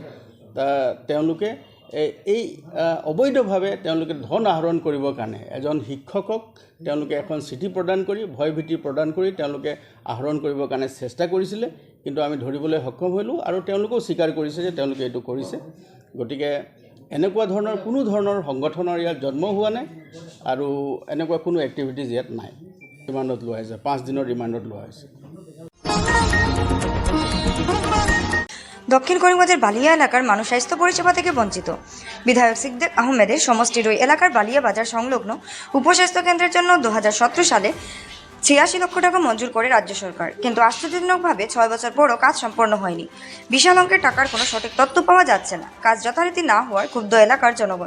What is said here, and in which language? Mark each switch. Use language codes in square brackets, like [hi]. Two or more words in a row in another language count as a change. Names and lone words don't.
[as] তেওঁলোকে এই অবৈধভাৱে তেওঁলোকে ধন আহৰণ কৰিবৰ কাৰণে এজন শিক্ষকক তেওঁলোকে এখন চিঠি প্ৰদান কৰি ভয়ভীতি প্ৰদান কৰি তেওঁলোকে আহৰণ কৰিবৰ কাৰণে চেষ্টা কৰিছিলে, কিন্তু আমি ধৰিবলৈ সক্ষম হ'লোঁ আৰু তেওঁলোকেও স্বীকাৰ কৰিছে যে তেওঁলোকে এইটো কৰিছে। গতিকে এনেকুৱা ধৰণৰ কোনো ধৰণৰ সংগঠনৰ ইয়াত জন্ম হোৱা নাই আৰু এনেকুৱা কোনো এক্টিভিটিজ ইয়াত নাই। ৰিমাণ্ডত লোৱা হৈছে, 5 দিনৰ ৰিমাণ্ডত লোৱা হৈছে। [bn] দক্ষিণ করিমগঞ্জের বালিয়া এলাকার মানুষ স্বাস্থ্য পরিষেবা থেকে বঞ্চিত। বিধায়ক সিদ্দিক আহমেদের সমষ্টির ওই এলাকার বালিয়া বাজার সংলগ্ন উপস্বাস্থ্য কেন্দ্রের জন্য 2017 সালে ছিয়াশি লক্ষ টাকা মঞ্জুর করে রাজ্য সরকার, কিন্তু আশ্চর্যজনকভাবে 6 বছর পরও কাজ সম্পন্ন হয়নি। বিশাল অঙ্কের টাকার কোনো সঠিক তথ্য পাওয়া যাচ্ছে না। কাজ যথারীতি না হওয়ায় ক্ষুব্ধ এলাকার জনগণ।